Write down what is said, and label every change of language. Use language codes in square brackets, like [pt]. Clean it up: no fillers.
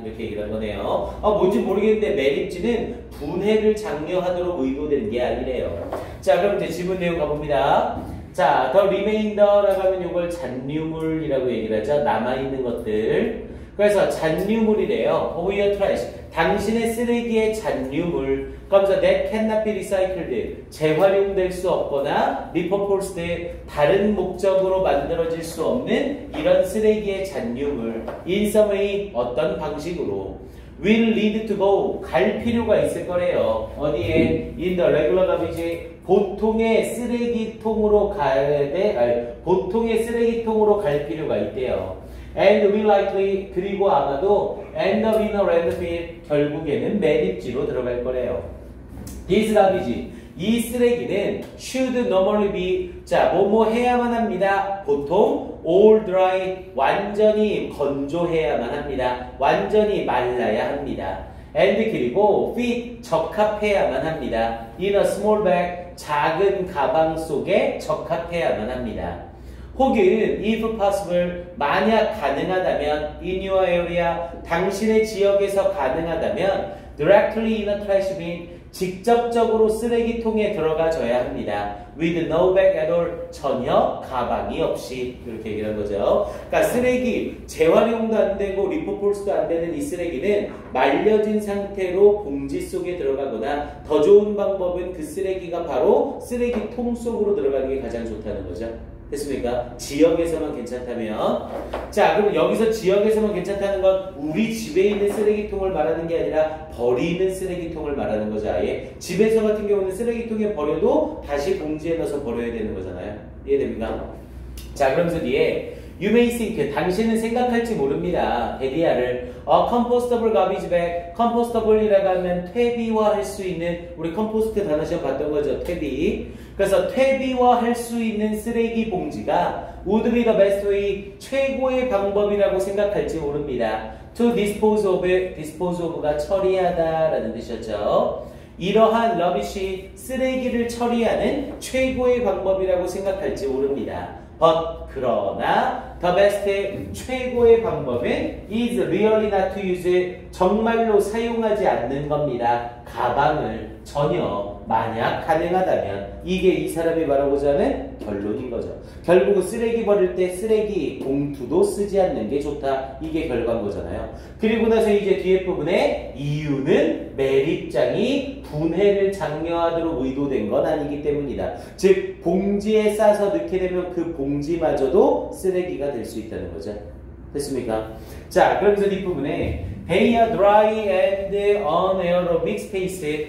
[ko] 이렇게 얘기를 한 거네요. 뭔지 모르겠는데 매립지는 분해를 장려하도록 의도된 게 아니래요. 자, 그럼 이제 지문 내용 가봅니다. 자, [en] the remainder [ko] 라고 하면 이걸 잔류물이라고 얘기를 하죠. 남아있는 것들. 그래서 잔류물이래요. [en] of your trash. [ko] 당신의 쓰레기의 잔류물. 그러면서 [en] that cannot be recycled. [ko] 재활용될 수 없거나 [en] repurposed. [ko] 다른 목적으로 만들어질 수 없는 이런 쓰레기의 잔류물. [en] in some way, [ko] 어떤 방식으로. [en] will lead to go. [ko] 갈 필요가 있을 거래요. 어디에? [en] in the regular garbage. [ko] 보통의 쓰레기통으로 보통의 쓰레기통으로 갈 필요가 있대요. [en] And will likely, [ko] 그리고 아마도 [en] end up in a landfill, [ko] 결국에는 매립지로 들어갈 거래요. [en] This garbage, [ko] 이 쓰레기는 [en] should normally be, [ko] 자, 뭐뭐 해야만 합니다. 보통 [en] all dry, [ko] 완전히 건조해야만 합니다. 완전히 말라야 합니다. And 그리고 [en] fit, [ko] 적합해야만 합니다. [en] In a small bag, [ko] 작은 가방 속에 적합해야만 합니다. 혹은 [en] if possible, [ko] 만약 가능하다면 [en] in your area, [ko] 당신의 지역에서 가능하다면 [en] directly in a trash bin, [ko] 직접적으로 쓰레기통에 들어가줘야 합니다. [en] With no bag at all. [ko] 전혀 가방이 없이. 이렇게 얘기한 거죠. 그러니까 쓰레기, 재활용도 안 되고 리포폴스도 안 되는 이 쓰레기는 말려진 상태로 봉지 속에 들어가거나 더 좋은 방법은 그 쓰레기가 바로 쓰레기통 속으로 들어가는 게 가장 좋다는 거죠. 됐습니까? 지역에서만 괜찮다면. 자, 그럼 여기서 지역에서만 괜찮다는 건 우리 집에 있는 쓰레기통을 말하는 게 아니라 버리는 쓰레기통을 말하는 거죠. 아예 집에서 같은 경우는 쓰레기통에 버려도 다시 봉지에 넣어서 버려야 되는 거잖아요. 이해됩니까? 자, 그러면서 뒤에 [en] You may think, [ko] 당신은 생각할지 모릅니다. 데디아를 [en] compostable garbage bag, [ko] compostable이라고 하면 퇴비화할 수 있는, 우리 컴포스트 단어 시험 봤던 거죠. 퇴비. 그래서 퇴비화할 수 있는 쓰레기 봉지가 [en] would be the best way, [ko] 최고의 방법이라고 생각할지 모릅니다. [en] To dispose of, dispose of가 [ko] 처리하다 라는 뜻이었죠. 이러한 [en] rubbish, [ko] 쓰레기를 처리하는 최고의 방법이라고 생각할지 모릅니다. [en] But, [ko] 그러나 [en] the best, [ko] 최고의 방법은 [en] is really not to use, [ko] 정말로 사용하지 않는 겁니다. 가방을 전혀 만약 가능하다면. 이게 이 사람이 말하고자 하는 결론인 거죠. 결국은 쓰레기 버릴 때 쓰레기 봉투도 쓰지 않는 게 좋다. 이게 결과인 거잖아요. 그리고 나서 이제 뒤에 부분에 이유는 매립장이 분해를 장려하도록 의도된 건 아니기 때문이다. 즉 봉지에 싸서 넣게 되면 그 봉지마저도 쓰레기가 될 수 있다는 거죠. 됐습니까? 자, 그러면서 뒷부분에 [en] They are dry and anaerobic space.